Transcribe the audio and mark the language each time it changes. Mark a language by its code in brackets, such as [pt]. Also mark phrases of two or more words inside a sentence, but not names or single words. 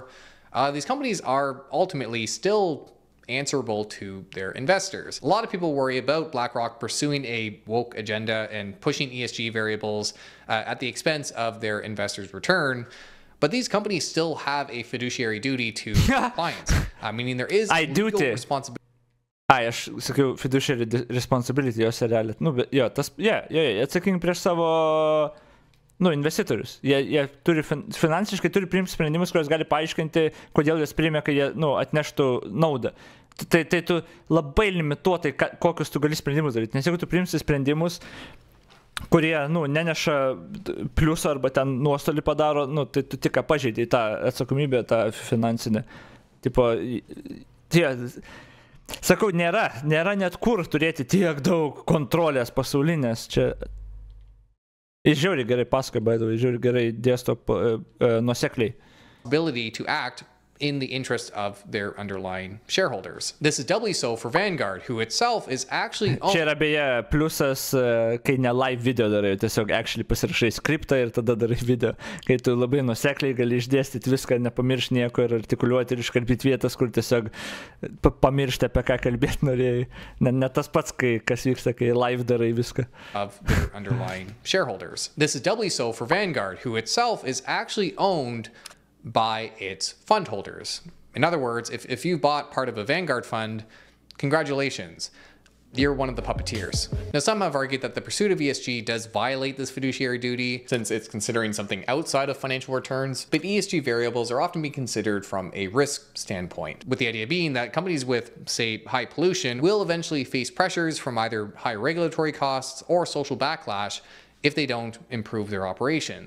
[en] These companies are ultimately still answerable to their investors. A lot of people worry about BlackRock pursuing a woke agenda and pushing ESG variables at the expense of their investors' return. But these companies still have a fiduciary duty to clients, meaning there is legal responsibility. [lt] Aš sakiau, [en] fiduciary responsibility, [lt] jos realiai. Nu, bet jo, tas, atsakingi prieš savo investitorius. Jie turi finansiškai turi priimti sprendimus, kurios gali paaiškinti, kodėl juos priėmė, kai jie atneštų naudą. Tai tu labai limituotai, kokius tu gali sprendimus daryti. Nes jeigu tu priimsi sprendimus, kurie neneša pliusą arba ten nuostolį padaro, tai tu tik pažeidai tą atsakomybę, tą finansinę. Tipo, sakau, nėra net kur turėti tiek daug kontrolės pasaulinės. Čia jis žiauriai gerai pasakoja, [en] by the way, [lt] žiauriai gerai dėsto nuosekliai. [en] Ability to act in the interest of their underlying shareholders. This is doubly so for Vanguard, who itself is actually [lt] Čia yra beje pliusas, kai ne [en] live video [lt] darai, tiesiog actually pasirašai skriptą ir tada darai video, kai tu labai nuosekliai gali išdėstyti viską, nepamiršti nieko ir artikuliuoti ir iškalbėti vietas, kur tiesiog pamiršti, apie ką kalbėti norėjai. Ne tas pats, kas vyksta, kai live darai viską. [en] Of their underlying shareholders. This is doubly so for Vanguard, who itself is actually owned by its fund holders. In other words, if you bought part of a Vanguard fund, congratulations, you're one of the puppeteers. Now, some have argued that the pursuit of ESG does violate this fiduciary duty since it's considering something outside of financial returns, but ESG variables are often being considered from a risk standpoint, with the idea being that companies with, say, high pollution will eventually face pressures from either high regulatory costs or social backlash if they don't improve their operations.